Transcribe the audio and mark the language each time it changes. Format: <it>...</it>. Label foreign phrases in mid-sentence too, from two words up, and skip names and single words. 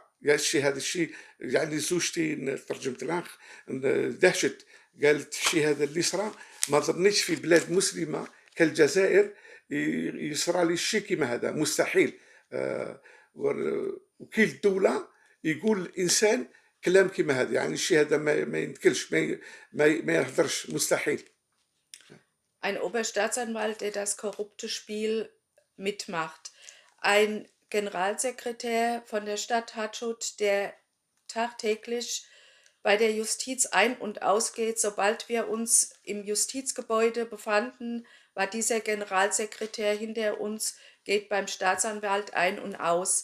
<ar>يا الشيء هذا الشيء يعني زوجتي ترجمت لها دهشت، قالت الشيء هذا اللي صرا ما ظنيتش في بلاد مسلمة كالجزائر يصرى لي الشيء كيما هذا، مستحيل. وكيل الدولة يقول الإنسان كلام كيما هذا، يعني الشيء هذا ما ينتكلش، ما يهدرش، مستحيل.</ar> <de>Ein Oberstaatsanwalt, der das korrupte Spiel mitmacht. Ein Generalsekretär von der Stadt Hatschut, der tagtäglich bei der Justiz ein- und ausgeht. Sobald wir uns im Justizgebäude befanden, war dieser Generalsekretär hinter uns, geht beim Staatsanwalt ein und aus.</de>